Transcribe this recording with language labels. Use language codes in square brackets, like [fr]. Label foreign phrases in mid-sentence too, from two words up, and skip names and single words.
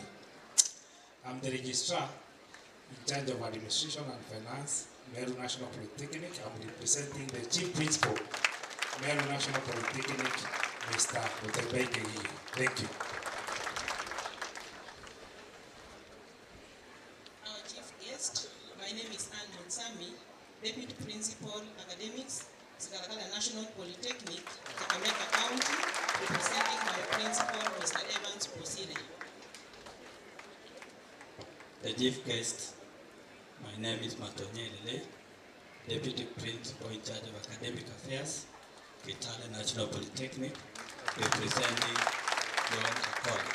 [en] I'm the registrar in charge of administration and finance, Meru National Polytechnic. I'm representing the chief principal, Meru National Polytechnic, Mr. Muterbeke. Thank you. Our chief guest, my name is Anne Monsami, Deputy Principal Academics, Sigalagala National Polytechnic, Kakamega County, representing my principal, Mr. Evans Posile. The chief guest, my name is Matonye Lele, Deputy Principal in charge of Academic Affairs, Kitale National Polytechnic, representing John Choral.